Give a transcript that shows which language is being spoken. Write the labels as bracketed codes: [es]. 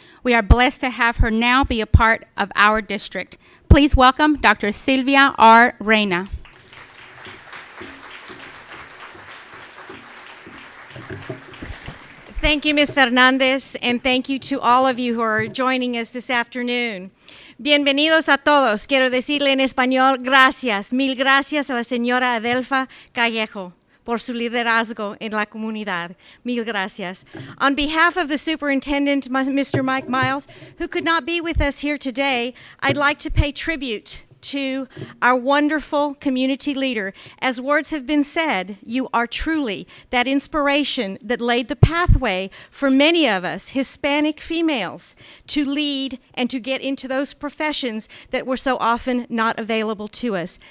[en] We are blessed to have her now be a part of our district. Please welcome Dr. Sylvia R. Reyna. Thank you, Ms. Fernandez, and thank you to all of you who are joining us this afternoon. [es] Bienvenidos a todos. Quiero decirle en español, gracias, mil gracias a la señora Adelfa Callejo por su liderazgo en la comunidad. Mil gracias. [en] On behalf of the superintendent, Mr. Mike Miles, who could not be with us here today, I'd like to pay tribute to our wonderful community leader. As words have been said, you are truly that inspiration that laid the pathway for many of us, Hispanic females, to lead and to get into those professions that were so often not available to us.